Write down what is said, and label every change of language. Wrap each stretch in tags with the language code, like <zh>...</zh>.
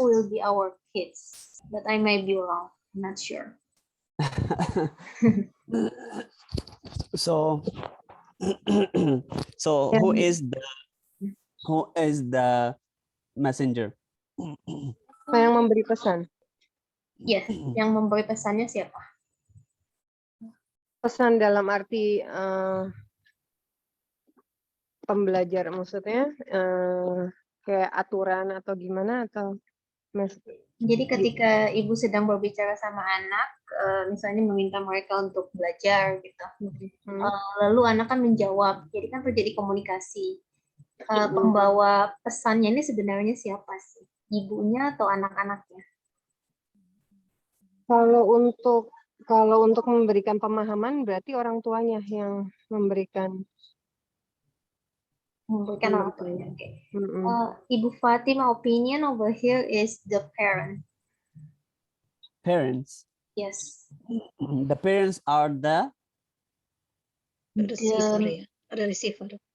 <en>will be our kids, but I may be wrong. I'm not sure. So, so who is the messenger?</en> <id>Yang memberi pesan. Yes, yang memberi pesannya siapa? Pesan dalam arti pembelajar, maksudnya kayak aturan atau gimana atau Jadi ketika ibu sedang berbicara sama anak, misalnya meminta mereka untuk belajar gitu, lalu anak kan menjawab, jadi kan terjadi komunikasi. Pembawa pesannya ini sebenarnya siapa sih? Ibunya atau anak-anaknya? Kalau untuk memberikan pemahaman berarti orang tuanya yang memberikan orang tuanya. Okay.</id> <en>Ibu Fatima opinion over here is the parent. Parents. Yes. The parents are the receiver, ya. The receiver.</en>